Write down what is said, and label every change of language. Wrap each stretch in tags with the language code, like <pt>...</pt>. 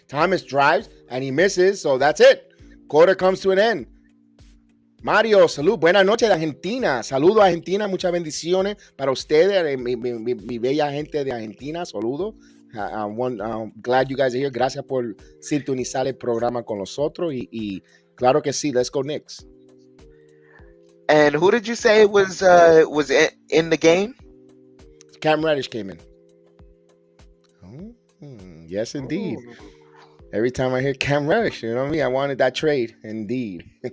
<en>Thomas drives and he misses. So that's it. Quarter comes to an end. Mario, salud.</en> <es>Buenas noches de Argentina. Saludo a Argentina. Muchas bendiciones para ustedes, mi bella gente de Argentina. Saludo.</es> <en>I'm glad you guys are here.</en> <es>Gracias por sintonizar el programa con nosotros. Y claro que sí.</es> <en>Let's go Knicks. And who did you say was in the game? Cam Reddish came in. Yes, indeed. Ooh. Every time I hear Cam Reddish, you know what I mean? I wanted that trade. Indeed.</en>